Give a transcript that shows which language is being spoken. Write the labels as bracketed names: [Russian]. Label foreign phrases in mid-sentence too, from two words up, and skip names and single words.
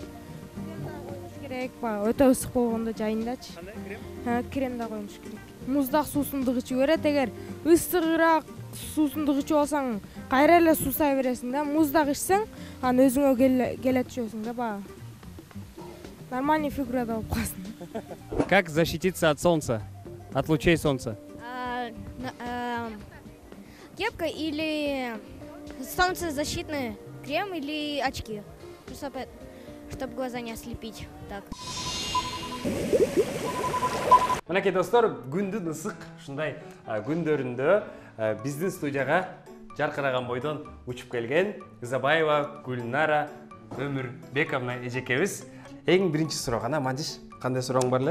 [Kyrgyz] Керек, өтө ысык болгондо жайындачы. Кандай крем? Крем да коюш керек. Муздак суусунду ичүү керек. Эгер ысыгыраак суусунду ичип алсаң, кайра эле суусай бересиң да. Муздак ичсең, анан өзүңө келе түшөсүң да баа. Нормальный фигурада болуп каласың. [Russian] Как защититься от солнца? От лучей солнца? Кепка или солнцезащитный крем или очки, чтобы глаза не ослепить. Так. [Kyrgyz] Мынакей достор, күндүн ысык ушундай күндөрүндө биздин студияга жаркыраган бойдон учуп келген Ызабаева Гүлнара Өмүрбековна эжекебиз. Эң биринчи суроо гана, Мандиш, кандай сурооң бар эле?